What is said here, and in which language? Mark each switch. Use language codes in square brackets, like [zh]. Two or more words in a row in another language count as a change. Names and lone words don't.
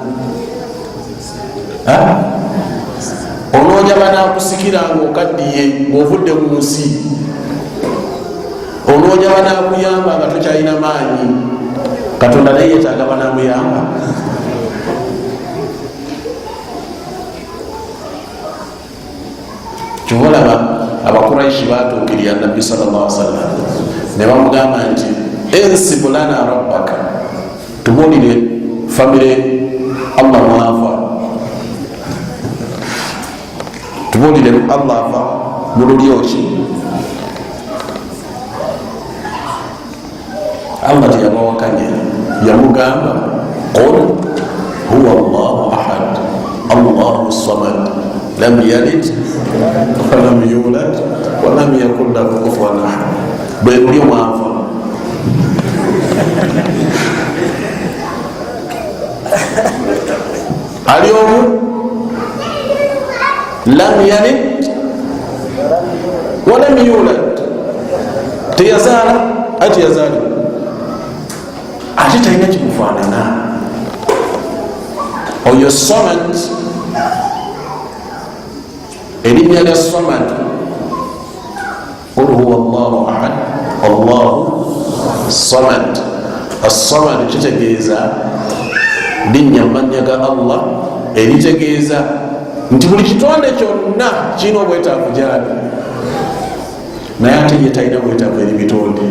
[lg] Onooja banaakusikira nga okaddiye ng'ovudde mu nsi, onooja banaakuyamba nga tokyalina maanyi, Katonda naye yetaaga banaamuyamba. Kyolaba abakuraishi batuukirira Nabbi [ar] صلى الله عليه وسلم [lg] ne bamugamba nti [ar] انسب لنا ربك, [lg] tubulire famire Allah mwafa, tubulire Allah afa mululyoki. Allah teyabawakanya, yamugamba [ar] قل هو الله أحد الله الصمد لم يلد ولم يولد ولم يكن له كفوا أحد. [lg] Bwe lulyo mwafa ali omu [ar] لم يلد ولم يولد, [lg] teyazaala ati yazaalibwa ate talina kimufaanana. Oyo Samad, erinnya lya Samad, [ar] قل هو الله أحد الله الصمد. [lg] As-samad kitegeeza linnya mannya ga Allah eritegeeza nti buli kitonde kyonna kirina obwetaavu gyali, naye ate ye talina bwetaavu eri bitonde.